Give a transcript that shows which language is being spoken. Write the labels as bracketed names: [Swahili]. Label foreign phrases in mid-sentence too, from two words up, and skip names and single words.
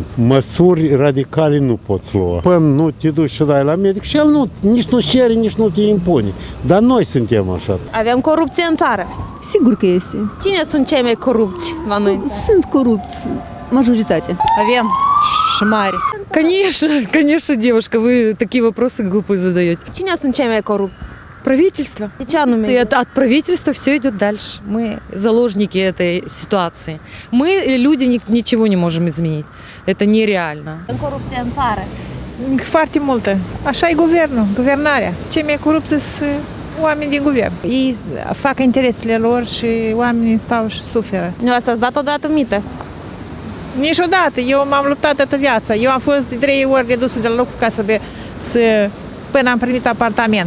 [Romanian] Măsuri radicale nu poți lua. Până nu te duci și dai la medic și el nu, nici nu cere, nici nu te impune. Dar noi suntem așa. Avem corupție în țară. Sigur că este. Cine sunt cei mai corupți la noi? Sunt corupți, majoritatea. Avem și mari. [Russian] Конечно, девушка, вы такие вопросы глупые задаете. [Romanian] Cine sunt cei mai corupți? [Russian] Правительство. [Romanian] De ce anume? [Russian] И от правительства все идет дальше. Мы заложники этой ситуации. Мы, люди, ничего не можем изменить. Это нереально. [Romanian] În corupție în țară. Foarte multă. Așa e guvernul, guvernarea. Cei mai corupți sunt oameni din guvern. Ei fac interesele lor și oamenii stau și suferă. Nu ați dat odată în mită? Niciodată. Eu m-am luptat toată viața. Eu am fost de 3 ori redusă de la lucru ca până am primit apartament.